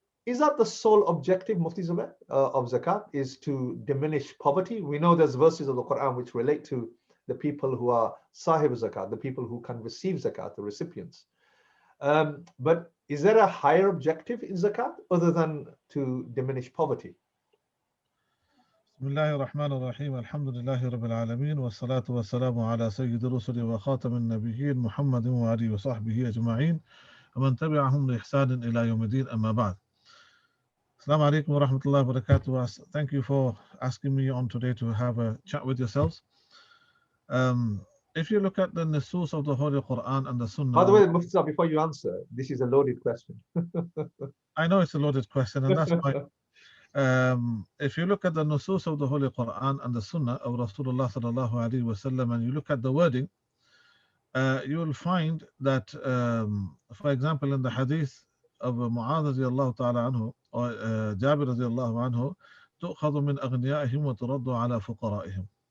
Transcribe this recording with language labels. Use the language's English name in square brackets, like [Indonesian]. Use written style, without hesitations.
[English] Is that the sole objective, Mufti Zubair, of zakat, is to diminish poverty? We know there's verses of the Quran which relate to the people who are sahib zakat, the people who can receive zakat, the recipients. But is there a higher objective in zakat other than to diminish poverty? [Arabic] بسم الله الرحمن الرحيم الحمد لله رب العالمين والصلاة والسلام على سيد الرسل وخاتم النبيين محمد وآله وصحبه أجمعين ومن تبعهم بإحسان إلى يوم الدين أما بعد. Assalamu alaikum wa rahmatullahi wa barakatuh. [English] Thank you for asking me on today to have a chat with yourselves. If you look at the nusus of the Holy Quran and the Sunnah. By the way, Mufti Sahib, before you answer, this is a loaded question. I know it's a loaded question, and that's why. If you look at the nusus of the Holy Quran and the Sunnah of Rasulullah sallallahu alaihi wasallam, and you look at the wording, you will find that, for example, in the hadith of Mu'adh radiyallahu ta'ala anhu or Jabir radiyallahu anhu, [Arabic] تؤخذ من أغنيائهم وترد على فقرائهم.